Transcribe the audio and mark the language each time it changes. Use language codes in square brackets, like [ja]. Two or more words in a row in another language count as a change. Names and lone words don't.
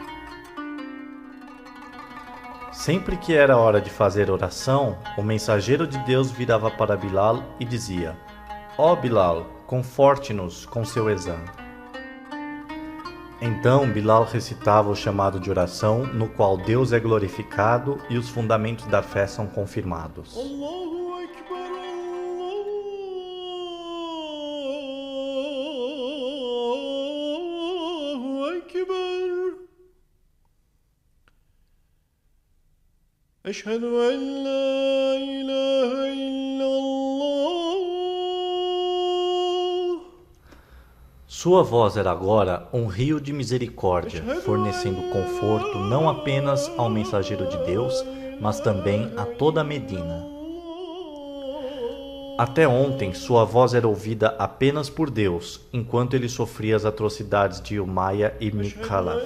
[pt] Sempre que era hora de fazer oração, o mensageiro de Deus virava para Bilal e dizia, ó Bilal, conforte-nos com seu ezã. Então Bilal recitava o chamado de oração, no qual Deus é glorificado e os fundamentos da fé são confirmados. [ar] الله أكبر، الله أكبر. أشهد أن لا إله إلا الله. [pt] Sua voz era agora um rio de misericórdia, fornecendo conforto não apenas ao mensageiro de Deus, mas também a toda Medina. Até ontem, sua voz era ouvida apenas por Deus, enquanto ele sofria as atrocidades de Umayya ibn Khalaf.